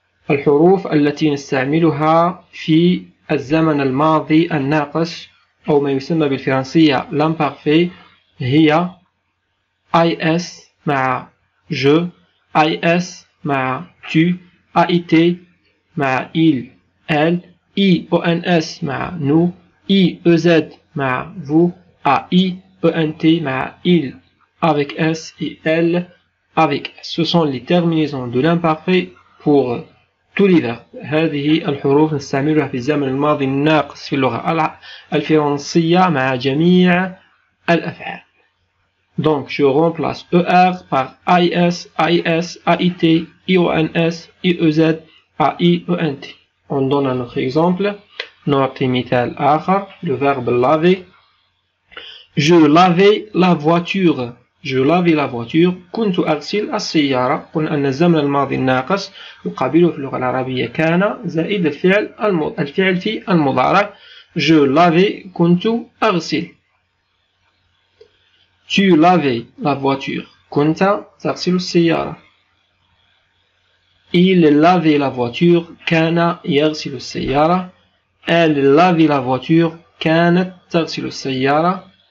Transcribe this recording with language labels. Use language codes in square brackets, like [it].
[ar] الحروف التي نستعملها في الزمن الماضي الناقص أو ما يسمى بالفرنسية l'imparfait هي IS مع je, IS مع tu, AIT مع il, elle, IONS مع nous, IEZ مع vous, AI, ENT مع [fr] il avec S et elle avec S. Ce sont les terminaisons de l'imparfait pour tous les verbes. [ar] هذه الحروف نستعملها في الزمن الماضي الناقص في اللغة الفرنسية مع جميع الأفعال. [fr] Donc je remplace ER par IS, AIS, AIT, IONS, IEZ, AI, ENT. On donne un autre exemple. [ar] نعطي مثال آخر. [fr] Le verbe laver. Je lavais la voiture. Je lavais la voiture. [ar] كنت أغسل السيارة. قلنا أن الزمن الماضي الناقص يقابله في اللغة العربية كان زائد الفعل في المضارع. [fr] Je lavais [ar] كنت أغسل. [fr] Tu lavais la voiture. [ar] كنت تغسل السيارة. [fr] Il lavait la voiture. [ar] كان يغسل السيارة. [fr] Elle lavait la voiture. [ar] كانت تغسل السيارة.